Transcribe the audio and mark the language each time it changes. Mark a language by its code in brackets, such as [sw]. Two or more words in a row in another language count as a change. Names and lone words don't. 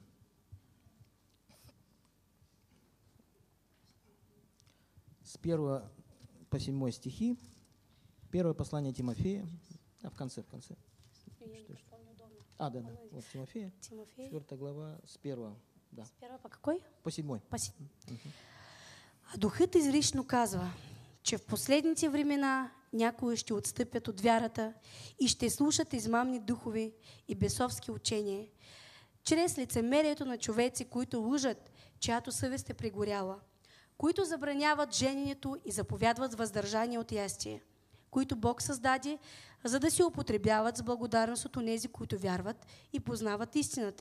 [ru] С 1 по 7 стихи. Первое послание Тимофея. В конце. Что? Да. Вот Тимофея, Тимофей. 4 глава, с 1, да, [bg] С първа по какой? [ru] по 7. [bg] А Духът изрично казва, че в последните времена някои ще отстъпят от вярата и ще слушат измамни духове и бесовски учения, чрез лицемерието на човеци, които лъжат, чиято съвест е прегоряла, които забраняват жененето и заповядват въздържание от ястие, които Бог създаде, за да се употребяват с благодарност от онези, които вярват и познават истината.